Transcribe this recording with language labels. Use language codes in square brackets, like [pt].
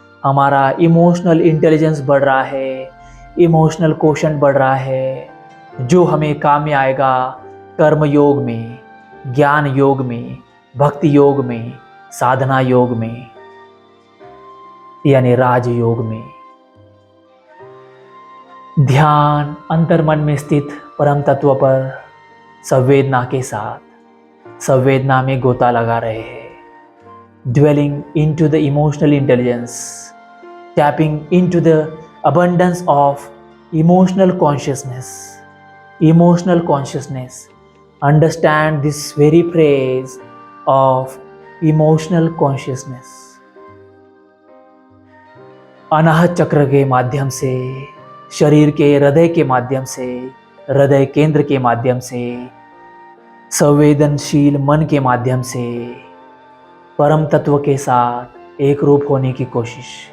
[hi] हमारा emotional intelligence बढ़ रहा है, इमोशनल क्वोशंट बढ़ रहा है, जो हमें काम में आएगा कर्म योग में, ज्ञान योग में, भक्ति योग में, साधना योग में, यानी राज योग में। ध्यान अंतर्मन में स्थित परम तत्व पर संवेदना के साथ संवेदना में गोता लगा रहे हैं। [en] Dwelling into the emotional intelligence, tapping into the abundance of emotional consciousness. Emotional consciousness. Understand this very phrase of emotional consciousness. [hi] अनाहत चक्र के माध्यम से, शरीर के हृदय के माध्यम से, हृदय केंद्र के माध्यम से, संवेदनशील मन के माध्यम से परम तत्व के साथ एक रूप होने की कोशिश।